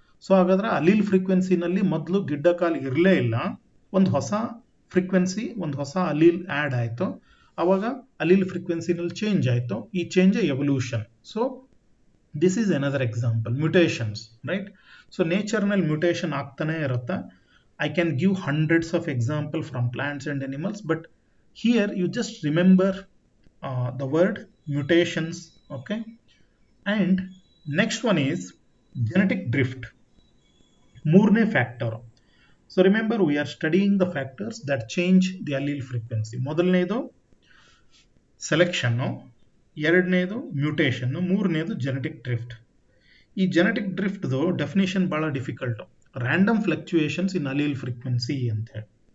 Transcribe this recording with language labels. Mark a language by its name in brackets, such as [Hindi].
[Kannada] So ಹಾಗಾದ್ರೆ allele ಫ್ರೀಕ್ವೆನ್ಸಿನಲ್ಲಿ ಮೊದಲು ಗಿಡ್ಡ ಕಾಲು ಇರಲೇ ಇಲ್ಲ, ಒಂದು ಹೊಸ ಫ್ರೀಕ್ವೆನ್ಸಿ, ಒಂದು ಹೊಸ ಅಲೀಲ್ ಆ್ಯಡ್ ಆಯಿತು. ಆವಾಗ ಅಲೀಲ್ ಫ್ರೀಕ್ವೆನ್ಸಿನಲ್ಲಿ ಚೇಂಜ್ ಆಯಿತು. ಈ change evolution. [English] So this is another example, mutations, right? [Kannada] So ನೇಚರ್ನಲ್ಲಿ mutation ಆಗ್ತಾನೆ ಇರುತ್ತೆ. [English] I can give hundreds of examples from plants and animals, but here you just remember the word mutations, okay? And next one is genetic drift, [Kannada] ಮೂರನೇ factor. [English] So remember, we are studying the factors that change the allele frequency. [Kannada] ಮೊದಲನೇದು ಸೆಲೆಕ್ಷನ್ನು, ಎರಡನೇದು ಮ್ಯೂಟೇಷನ್ನು, ಮೂರನೇದು genetic drift. ಈ genetic ಡ್ರಿಫ್ಟ್ದು definition ಭಾಳ difficult. [English] random fluctuations in allele frequency [Kannada] ಅಂತೇಳಿ.